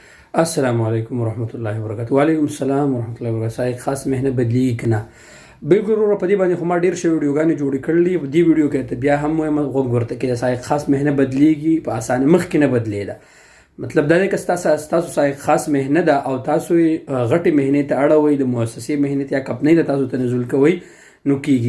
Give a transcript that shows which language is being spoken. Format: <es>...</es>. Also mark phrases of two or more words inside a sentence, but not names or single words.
<ps>السلام علیکم ورحمۃ اللہ وبرکاتہ. وعلیکم السلام ورحمۃ اللہ وبرکاتہ. سایق خاص مهنه بدلیږي که نه؟ بالکل وروره په دې باندې خو ما ډېر ښه ویډیوګانې جوړې کړلې دي. دې ویډیو کې ته بیا هم وایم غوږ ورته کړه. سایق خاص مهنه بدلیږي په اسانه مخکې نه بدلېده. مطلب دا دی که ستاسو سایق خاص مهنه ده او تاسو غټې مهنې ته اړوئ، د مؤسسې مهنې ته یا کمپنۍ ته تاسو تنزل کوئ، نو کېږي.</ps>